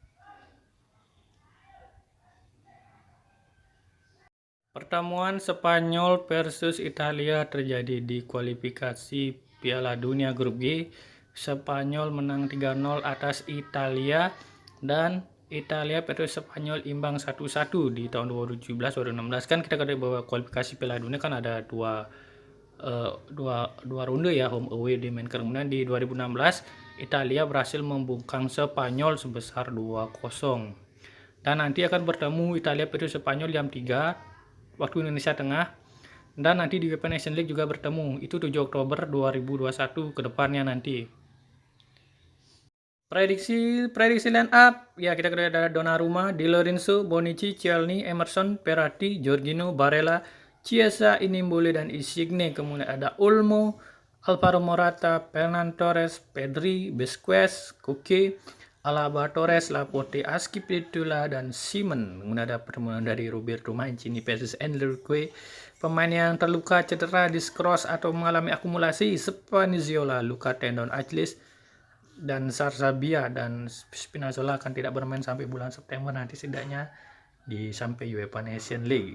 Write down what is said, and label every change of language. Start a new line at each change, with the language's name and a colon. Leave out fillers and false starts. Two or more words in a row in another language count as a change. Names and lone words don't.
Indonesian: Pertemuan Spanyol versus Italia terjadi di kualifikasi Piala Dunia Grup G. Spanyol menang 3-0 atas Italia, dan Italia versus Spanyol imbang 1-1 di tahun 2017-2016. Kan kita ketahui bahwa kualifikasi Piala Dunia kan ada dua ronde ya,
English: home away
Indonesian: dimainkan. Kemudian di 2016 Italia berhasil membungkam Spanyol sebesar 2-0. Dan nanti akan bertemu Italia versus Spanyol jam 3 waktu Indonesia Tengah, dan nanti di UEFA Nation League juga bertemu, itu 7 Oktober 2021 ke depannya nanti. Prediksi
English: line up
Indonesian: ya, kita ketahui ada Donnarumma, Di Lorenzo, Bonucci, Cielny, Emerson, Verratti, Jorginho, Barella, Chiesa, Immobile, dan Insigne. Kemudian ada Olmo, Alvaro Morata, Ferran Torres, Pedri, Busquets, Koke, Alaba, Torres, Laporte, Azpilicueta, dan Simon. Kemudian ada pertemuan dari Roberto Mancini versus Enrique. Pemain yang terluka, cedera, diskros, atau mengalami akumulasi: Spinazzola, luka tendon Achilles, dan Sarabia dan Spinazzola akan tidak bermain sampai bulan September nanti setidaknya sampai UEFA Nation League.